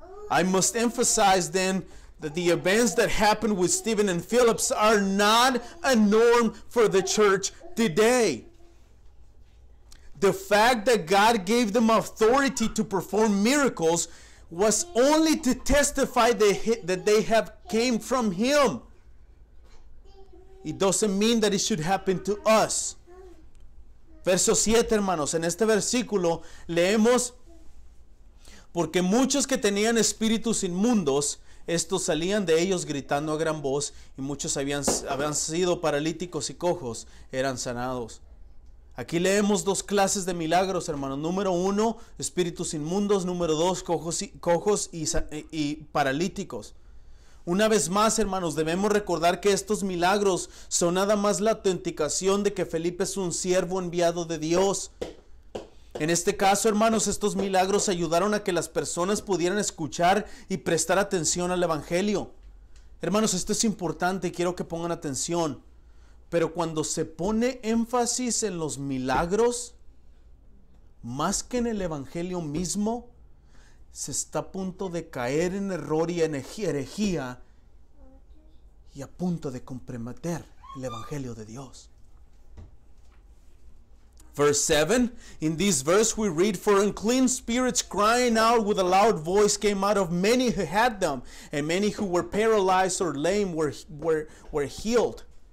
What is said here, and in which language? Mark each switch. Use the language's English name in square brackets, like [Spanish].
[English] I must emphasize then that the events that happened with Stephen and Philip are not a norm for the church today. The fact that God gave them authority to perform miracles was only to testify that they have came from Him. It doesn't mean that it should happen to us. [Spanish] Verso 7, hermanos, en este versículo leemos: porque muchos que tenían espíritus inmundos, estos salían de ellos gritando a gran voz, y muchos habían sido paralíticos y cojos, eran sanados. Aquí leemos 2 clases de milagros, hermanos. Número 1, espíritus inmundos. Número 2, cojos y paralíticos. Una vez más, hermanos, debemos recordar que estos milagros son nada más la autenticación de que Felipe es un siervo enviado de Dios. En este caso, hermanos, estos milagros ayudaron a que las personas pudieran escuchar y prestar atención al evangelio. Hermanos, esto es importante y quiero que pongan atención. Pero cuando se pone énfasis en los milagros, más que en el evangelio mismo, se está a punto de caer en error y en herejía y a punto de comprometer el evangelio de Dios. [English] Verse 7, in this verse we read, for unclean spirits crying out with a loud voice came out of many who had them, and many who were paralyzed or lame were healed.